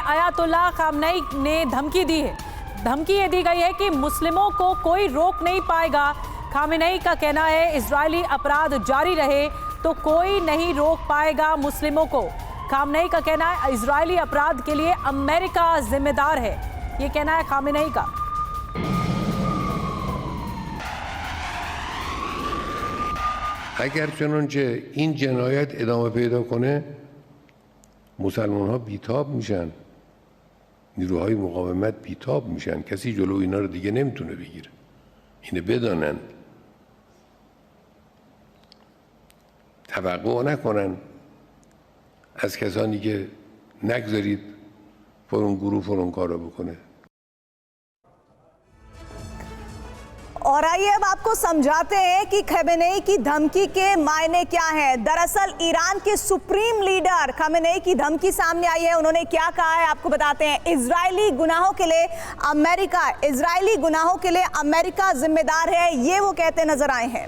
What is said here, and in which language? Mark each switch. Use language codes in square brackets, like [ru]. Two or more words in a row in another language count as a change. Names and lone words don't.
[hi] अयातुल्लाह खामनेई ने धमकी दी है। धमकी ये दी गई है कि मुस्लिमों को कोई रोक नहीं पाएगा। खामनेई का कहना है इजरायली अपराध जारी रहे तो कोई नहीं रोक पाएगा मुस्लिमों को। खामनेई का कहना है इजरायली अपराध के लिए अमेरिका जिम्मेदार है, ये कहना है खामनेई का। [fa] اگر چنانچه این جنایت ادامه پیدا کنه مسلمان ها بیتاب میشن، نیروهای مقاومت بیتاب میشن، کسی جلو اینا رو دیگه نمیتونه بگیره. اینو بدانن، توقع نکنن از کسانی که نگذارید فلان گروه فلان کار رو بکنه. [hi] और आइए अब आपको समझाते हैं कि खमेनेई की धमकी के मायने क्या हैं। दरअसल ईरान के [en] supreme leader [hi] खमेनेई की धमकी सामने आई है। उन्होंने क्या कहा है आपको बताते हैं। इजरायली गुनाहों के लिए अमेरिका जिम्मेदार है, ये वो कहते नजर आए हैं।